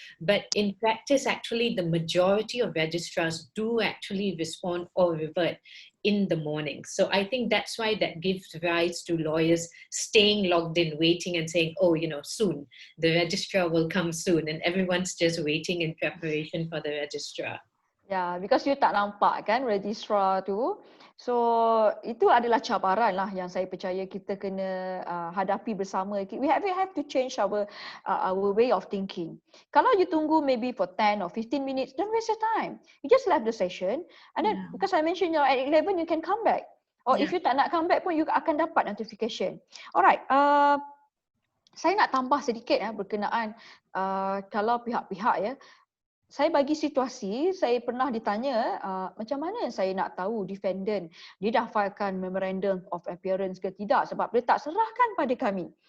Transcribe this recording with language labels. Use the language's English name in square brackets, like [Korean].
[English] But in practice, actually, the majority of registrars do actually respond or revert in the morning. So I think that's why that gives rise to lawyers staying logged in, waiting and saying, oh, soon, the registrar will come soon. And everyone's just waiting in preparation for the registrar. Yeah, because you [Malay] tak nampak kan registrar tu. So itu adalah cabaran lah yang saya percaya kita kena hadapi bersama. [English] We have to change our way of thinking. [Malay] Kalau [English] you [Malay] tunggu [English] maybe for 10 or 15 minutes, don't waste your time. You just left the session and then because I mentioned at 11 you can come back. Or if you [Malay] tak nak [English] come back [Malay] pun you akan dapat notification. Alright, saya nak tambah sedikit berkenaan kalau pihak-pihak saya bagi situasi, saya pernah ditanya macam mana saya nak tahu defendant dia dah filekan memorandum of appearance ke tidak sebab dia tak serahkan pada kami.